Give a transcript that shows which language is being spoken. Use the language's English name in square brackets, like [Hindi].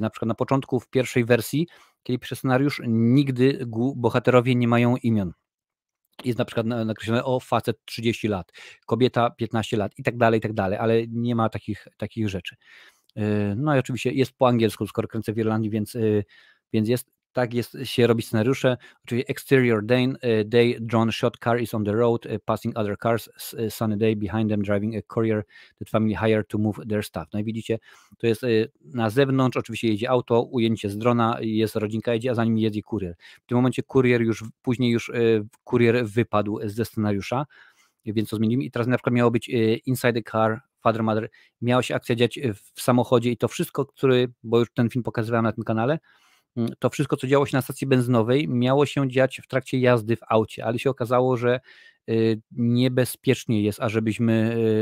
[Polish] Na przykład na początku w pierwszej wersji, kiedy piszę scenariusz, nigdy bohaterowie nie mają imion. Jest na przykład nakreślone facet 30 lat, kobieta 15 lat i tak dalej, ale nie ma takich rzeczy. No i oczywiście jest po angielsku, skoro kręcę w Irlandii, więc jest. tak jest się robi scenariusze. Oczywiście [English] exterior day, drawn shot car is on the road, passing other cars, sunny day, behind them driving a courier that family hired to move their stuff. [Polish] No i widzicie, to jest na zewnątrz, oczywiście jedzie auto, ujęcie z drona, jest rodzinka jedzie, a za nim jedzie kurier. W tym momencie później już kurier wypadł ze scenariusza, więc to zmienimy i teraz na przykład miało być [English] inside the car, father, mother, [Polish] miała się akcja dziać w samochodzie i to wszystko, bo już ten film pokazywałem na tym kanale, to wszystko, co działo się na stacji benzynowej, miało się dziać w trakcie jazdy w aucie, ale się okazało, że niebezpiecznie jest, ażebyśmy